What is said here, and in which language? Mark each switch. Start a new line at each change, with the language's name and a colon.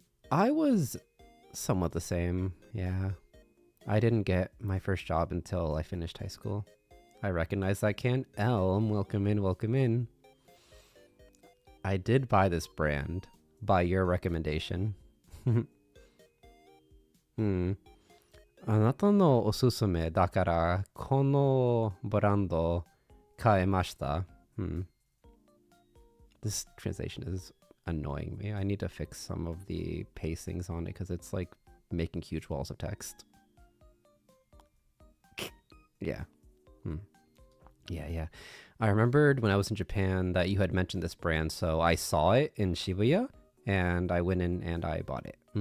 English: I was somewhat the same, yeah. I didn't get my first job until I finished high school. I recognize that can. Elm, welcome in. I did buy this brand by your recommendation.
Japanese: あなたのおすすめだからこのブランド買いました。
English: This translation is annoying me. I need to fix some of the pacings on it because it's like making huge walls of text. Yeah. Yeah. I remembered when I was in Japan that you had mentioned this brand, so I saw it in Shibuya and I went in and I bought it.